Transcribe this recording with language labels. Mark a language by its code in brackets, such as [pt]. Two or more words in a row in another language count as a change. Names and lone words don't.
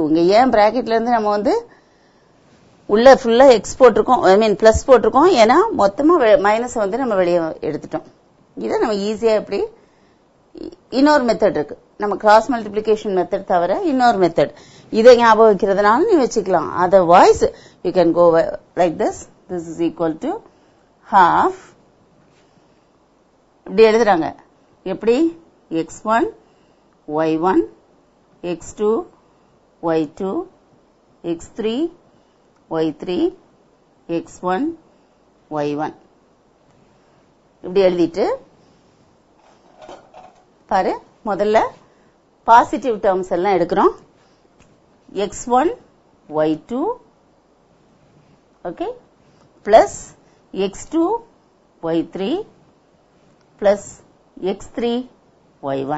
[ta] இங்க ஏன் பிராக்கெட்ல இருந்து நம்ம வந்து உள்ள ஃபுல்லா எக்ஸ் போட்டிருக்கோம், [en] I mean plus [ta] போட்டிருக்கோம், ஏன்னா மொத்தமா மைனஸ் வந்து நம்ம வெளியே எடுத்துட்டோம். இதை நம்ம ஈஸியா எப்படி, இன்னொரு மெத்தட் இருக்கு, நம்ம [en] cross multiplication method [ta] தவிர இன்னொரு மெத்தட், இதை ஞாபகம் வைக்கிறதுனால நீ வச்சுக்கலாம். [en] Otherwise you can go like this. This is equal to half, [ta] இப்படி எழுதுறாங்க. எப்படி? x1 y1 x2 y2 x3 y3 x1 y1 இப்படி எழுதிட்டு பாரு, முதல்ல [en] positive terms [ta] எல்லாம் எடுக்கிறோம். [en] x1 y2 okay plus x2 y3 plus x3 y1.